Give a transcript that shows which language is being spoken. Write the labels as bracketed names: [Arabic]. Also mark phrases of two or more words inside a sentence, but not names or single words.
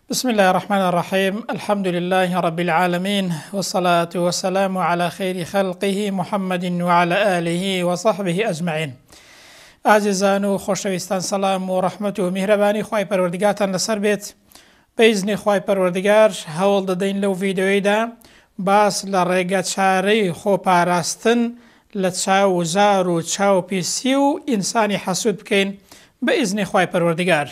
[Arabic] بسم الله الرحمن الرحيم. الحمد لله رب العالمين، والصلاة والسلام على خير خلقه محمد وعلى آله وصحبه أجمعين. [Central Kurdish] عزیزان و خۆشەویستان، سەلام و ڕەحمەت و میهرەبانی خوای پەروەردگارتان لەسەر بێت. بەئیزنی خوای پەروەردگار هەوڵ دەدەین لەو ڤیدیۆیەدا باس لە ڕێگە چارەی خۆپاراستن لە چاوزار و چاوپیسی و ئینسانی حەسوود بکەین بەئیزنی خوای پەروەردگار.